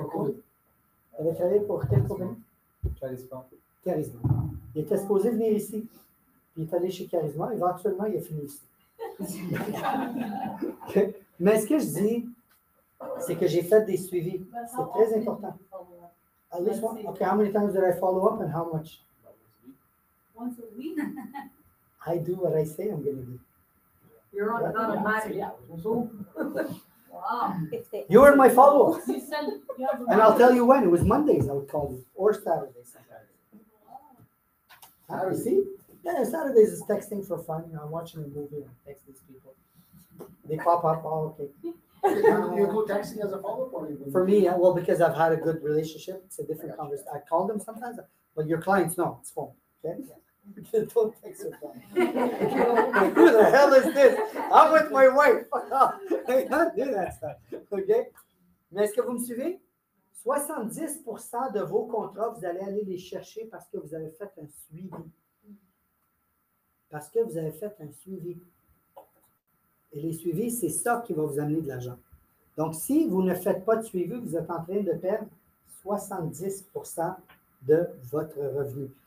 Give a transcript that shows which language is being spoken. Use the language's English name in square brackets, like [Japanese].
[French] Tu avais travaillé pour quelle compagnie? Charisma. Il était supposé venir ici. Puis il est allé chez Charisma. Éventuellement, il a fini ici. Okay. Mais ce que je dis, c'est que j'ai fait des suivis. C'est très important. [English] At least one. Okay, how many times did I follow up and how much? Once a week? I do what I say I'm going to do. You're on an automatic. Wow. You were my follow-up. You said you have And I'll tell you when. It was Mondays I would call you. Or Saturdays. You see? Yeah, Saturdays is texting for fun. You know, I'm watching a movie and I text these people. They pop up, oh, okay. You include texting as a follow-up or? For me, well, because I've had a good relationship, it's a different conversation. I call them sometimes, but your clients know it's phone, okay? Don't text your phone. Who the hell is this? I'm with my wife. I can't do that stuff, okay? [French] Mais est-ce que vous me suivez? 70% de vos contrats, vous allez aller les chercher parce que vous avez fait un suivi. Parce que vous avez fait un suivi. Et les suivis, c'est ça qui va vous amener de l'argent. Donc, si vous ne faites pas de suivi, vous êtes en train de perdre 70% de votre revenu.